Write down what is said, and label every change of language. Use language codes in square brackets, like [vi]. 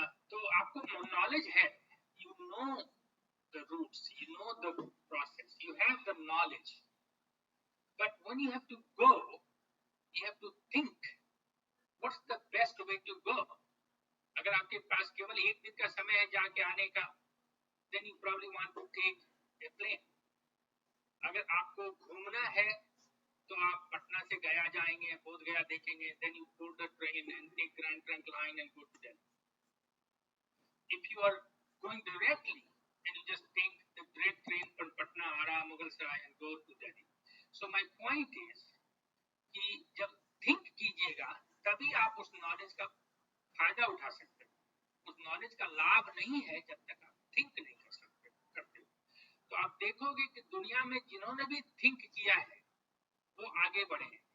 [hi] तो आपको नॉलेज है, [en] You know the routes, you know the process, you have the knowledge. But when you have to go, you have to think what's the best way to go. [hi] अगर आपके पास केवल एक दिन का समय है जाके आने का, [en] then you probably want to take a plane. [hi] अगर आपको घूमना है तो आप पटना से गया जाएंगे, बोध गया देखेंगे, [en] then you board the train and take Grand Trunk line and go to Delhi. If you are going directly, then you just take the direct train from Patna, Ara, Mughal Sarai and go to Delhi. So my point is [hi] कि जब think कीजिएगा तभी आप उस knowledge का फायदा उठा सकते हो. उस नॉलेज का लाभ नहीं है जब तक आप थिंक नहीं करते हो. तो आप देखोगे कि दुनिया में जिन्होंने भी थिंक किया है वो आगे बढ़े हैं.